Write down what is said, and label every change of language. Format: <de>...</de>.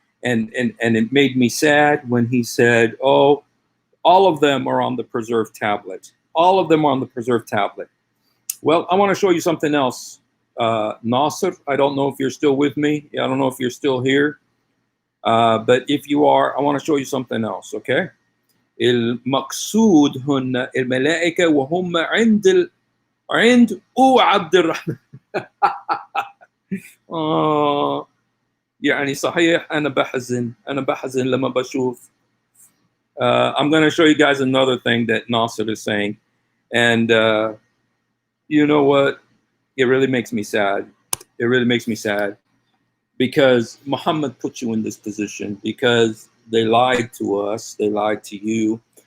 <en>And it made me sad when he said, oh, all of them are on the preserved tablet. All of them are on the preserved tablet. Well, I want to show you something else. Nasser, I don't know if you're still with me. I don't know if you're still here. But if you are, I want to show you something else, okay?</en> <ar>المقصود هن الملائكة وهم عند عبد الرحمن. يعني صحيح أنا بحزن لما بشوف.</ar> <en>I'm going to show you guys another thing that Nasser is saying, and you know what? It really makes me sad. It really makes me sad. Because Muhammad put you in this position, because they lied to us, they lied to you.</en>